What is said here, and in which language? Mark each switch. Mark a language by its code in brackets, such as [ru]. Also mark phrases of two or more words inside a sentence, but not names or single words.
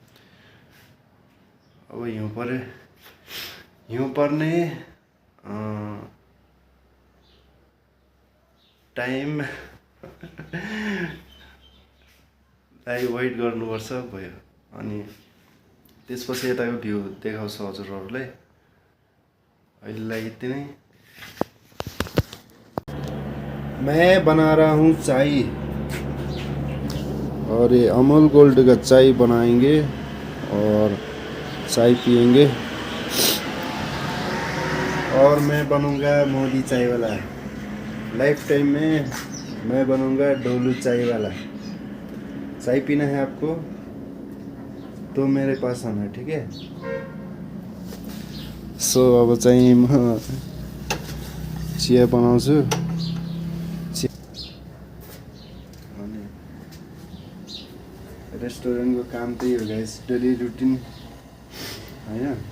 [ne] अब हिउँ पर्ने टाइमलाई वेट गर्नुपर्छ भयो। अनि त्यसपछि यताको भ्यू देखाउँछु हजुरहरूलाई। अहिलेलाई यति नै। [hi] मैं बना रहा हूँ चाय, और ये अमूल गोल्ड का चाय बनाएंगे और चाय पियेंगे। और मैं बनूंगा मोदी चाय वाला। [en] life time [hi] में मैं बनूंगा डोलू चाय वाला। चाय पीना है आपको तो मेरे पास आना, ठीक है। [ne] सो अब चाहिँ म चिया बनाउँछु। अनि रेस्टुरेन्टको काम त्यही हो गाइस, [en] daily routine [ne] होइन।